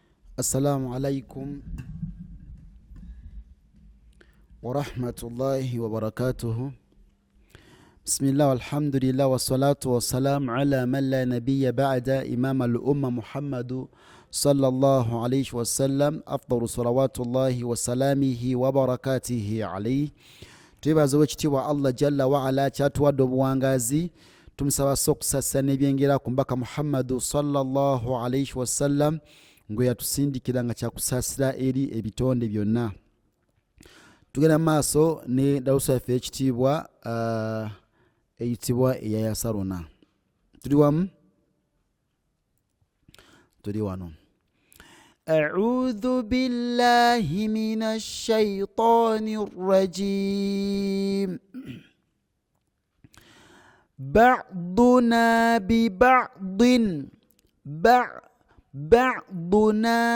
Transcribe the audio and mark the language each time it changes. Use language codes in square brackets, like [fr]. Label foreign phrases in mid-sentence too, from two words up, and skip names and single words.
[ar] السلام عليكم ورحمة الله وبركاته. بسم الله والحمد لله والصلاة والسلام على من لا نبي بعد إمام الأمة محمد صلى الله عليه وسلم أفضل صلوات الله وسلامه وبركاته عليه. [lg] Twebaza wekitiibwa [ar] الله جل وعلا [lg] kyatuwadde obuwangazi, tumusaba sokusasa n'ebyengera ku mbaka Muhammadu [ar] صلى الله عليه وسلم [lg] ngwe yatusindikira nga kyakusaasira eri ebitonde byonna. Tugenda maaso ne dawusa yaffe ekitiibwa eyitibwa eya Yasaruna. Tuli wamu? Tuli wano. [ar] أعوذ بالله من الشيطان الرجيم. بعضنا ببعض بعضنا